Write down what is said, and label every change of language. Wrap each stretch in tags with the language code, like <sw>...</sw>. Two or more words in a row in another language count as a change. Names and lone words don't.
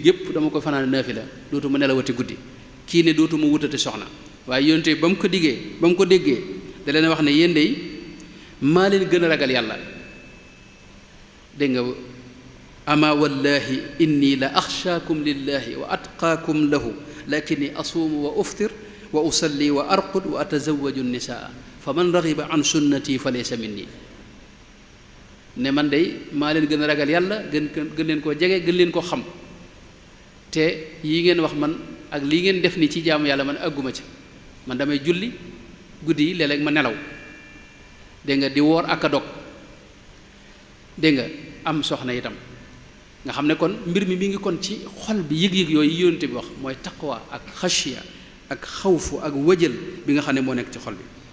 <wo>gépp dama ko fanaan naafila dootuma nelawati guddi kii ne dootuma wutati soxna waaye yonte ba mu ko déggee da leen wax ne yéen de maa leen gën a ragal yàlla dégg nga ama</wo> <ar>والله إني لأخشاكم لله وأتقاكم له لكني أصوم وأفطر وأصلي وأرقد وأتزوج النساء فمن رغب عن سنتي فليس مني</ar> <wo>ne man de maa leen gën a ragal yàlla gën leen koo jege gën leen koo xam te yi ngeen wax man ak lii ngeen def ni ci jaamu yàlla man àgguma ci man damay julli guddi yi léeg-léeg ma nelaw dégg nga di woor ak a dog dégg nga am soxna itam nga xam ne kon mbir mi ngi kon ci xol bi yëg-yëg yooyu yonent bi wax mooy taqwa ak xashiya ak xawfu ak wëjël bi nga xam ne moo nekk ci xol bi</wo>